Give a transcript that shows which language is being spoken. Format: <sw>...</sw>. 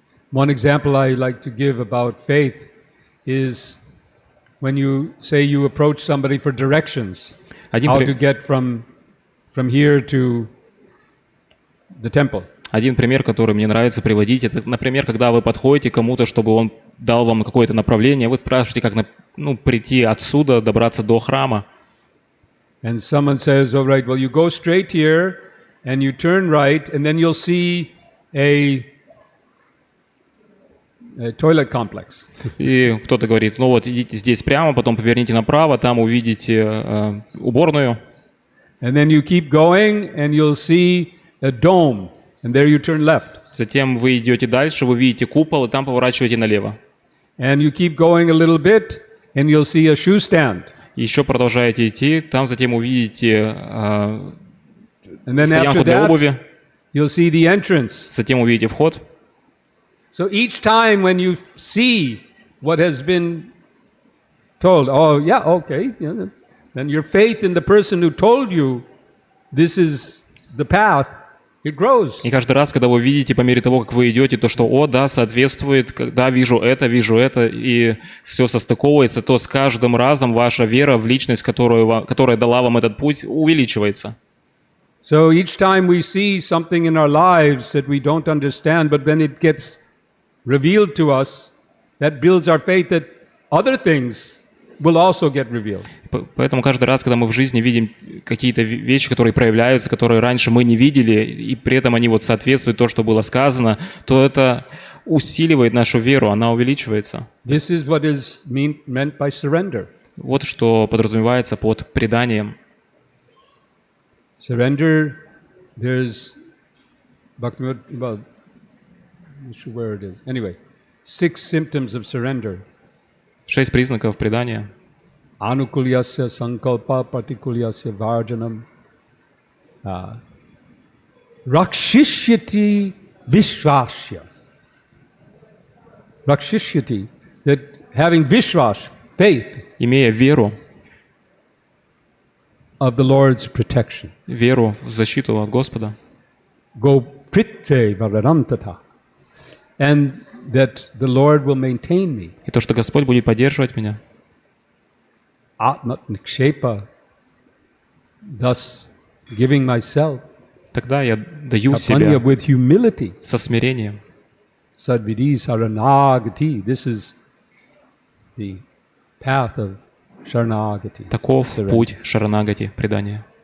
<en>One example I like to give about faith is when you say you approach somebody for directions, how to get from here to the temple.</en> <ru>Один пример, который мне нравится приводить, это, например, когда вы подходите к кому-то, чтобы он дал вам какое-то направление, вы спрашиваете, как прийти отсюда, добраться до храма.</ru> <en>And someone says, all right, well, you go straight here and you turn right, and then you'll see a toilet complex.</en> <ru>И кто-то говорит, ну вот идите здесь прямо, потом поверните направо, там увидите уборную.</ru> <en>And then you keep going and you'll see a dome, and there you turn left.</en> <ru>Затем вы идете дальше, вы видите купол, и там поворачиваете налево.</ru> <en>And you keep going a little bit, and you'll see a shoe stand.</en> <ru>Еще продолжаете идти, там затем увидите</ru> <en>And then</en> <ru>стоянку</ru> <en>after</en> <ru>для</ru> <en>that,</en> <ru>обуви.</ru> <en>you'll see the entrance.</en> <ru>Затем увидите вход.</ru> <en>So each time when you see what has been told, oh yeah, okay, then your faith in the person who told you this is the path, it grows.</en> <ru>И каждый раз, когда вы видите по мере того, как вы идете, то, что, о, да, соответствует, да, вижу это, и все состыковывается, то с каждым разом ваша вера в личность, которая дала вам этот путь, увеличивается.</ru> <en>So each time we see something in our lives that we don't understand, but then it gets revealed to us, that builds our faith that other things will also get revealed.</en> <ru>Поэтому каждый раз, когда мы в жизни видим какие-то вещи, которые проявляются, которые раньше мы не видели, и при этом они вот соответствуют то, что было сказано, то это усиливает нашу веру, она увеличивается.</ru> <en>This is what is meant by surrender.</en> <ru>Вот что подразумевается под преданием.</ru> <en>Surrender, there's Bhaktivinoda, well, I'm not sure where it is. Anyway, 6 symptoms of surrender.</en> <ru>6 признаков предания.</ru> <sa>Anukulyasya sankalpa patikulyasya varjanam. Rakshishyati vishvasya.</sa> <en>Rakshishyati, that having vishwas, faith,</en> <ru>имея веру,</ru> <en>of the Lord's protection.</en> <ru>Веру в защиту от Господа.</ru> <sa>Go prite vararantata.</sa> <en>And that the Lord will maintain me.</en> <ru>И то, что Господь будет поддерживать меня.</ru> <sa>Atmat nikshepa,</sa> <en>thus giving myself.</en> <ru>Тогда я даю себя</ru> <en>with humility.</en> <ru>Со смирением.</ru> <sa>Sadvidi saranagati.</sa> <en>This is the path of Sharanagati.</en> <ru>Таков путь Шаранагати, предания.</ru>